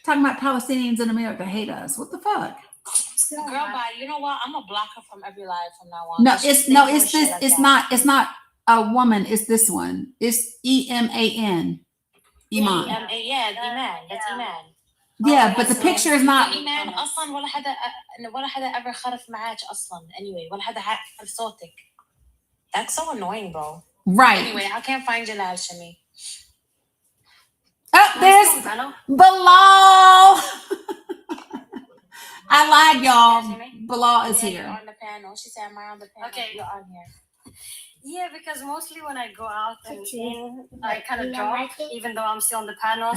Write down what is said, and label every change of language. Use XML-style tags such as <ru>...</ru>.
<en>Talking about Palestinians in America hate us. What the fuck? Girl, bye. You know what? I'm gonna block her from every live from now on. No, it's this. Like it's not a woman. It's this one. It's EMAN. Iman. Yeah, Iman. That's Iman. Yeah, but the picture is not.</en> <ar>إيمان أصلاً ولا حدا ever خرف معاك أصلاً.</ar> <en>Anyway,</en> <ar>ولا حدا عارف صوتك.</ar> <en>That's so annoying, bro. Right. Anyway, I can't find Jalal, Shimmy. Oh, there's Bilal. I lied, y'all. Bilal is here. You're on the panel. She said, "Am I on the panel?" Okay. You're on here. Yeah, because mostly when I go out and in, I kind of drop, even though I'm still on the panel.</en>